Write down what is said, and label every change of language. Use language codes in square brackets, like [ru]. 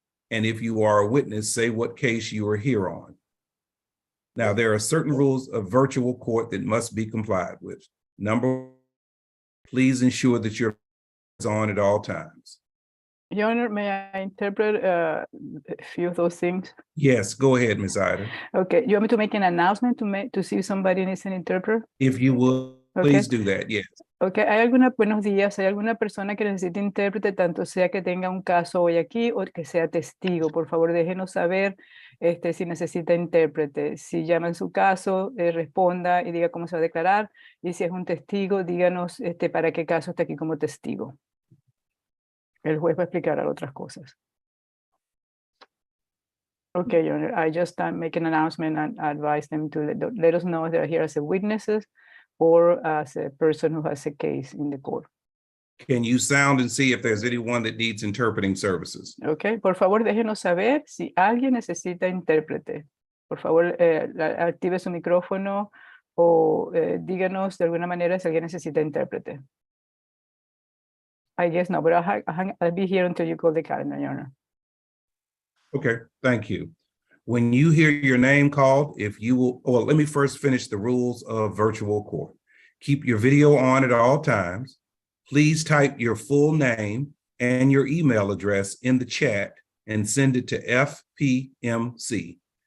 [en] And if you are a witness, say what case you are here on. Now, there are certain rules of virtual court that must be complied with. Number, please ensure that you're on at all times. Your Honor, may I interpret a few of those things? Yes, go ahead, Ms. Ida. Okay, you want me to make an announcement to see if somebody needs an interpreter? If you will, Okay. please do that, yes. [es] Ok, buenos días, ¿hay alguna persona que necesite intérprete, tanto sea que tenga un caso hoy aquí o que sea testigo? Por favor, déjenos saber si necesita intérprete. Si llama en su caso, responda y diga cómo se va a declarar. Y si es un testigo, díganos para qué caso está aquí como testigo. El juez va a explicar otras cosas. [en] Okay, Your Honor, I just make an announcement and advise them to let us know if they're here as a witnesses or as a person who has a case in the court. Can you sound and see if there's anyone that needs interpreting services? [es] Okay, por favor, déjenos saber si alguien necesita intérprete. Por favor, active su micrófono o díganos de alguna manera si alguien necesita intérprete. [en] I guess no, but I'll be here until you call the calendar, Your Honor. Okay, thank you. When you hear your name called, if you will, well, let me first finish the rules of virtual court. Keep your video on at all times. Please type your full name and your email address in the chat and send it to FPMC.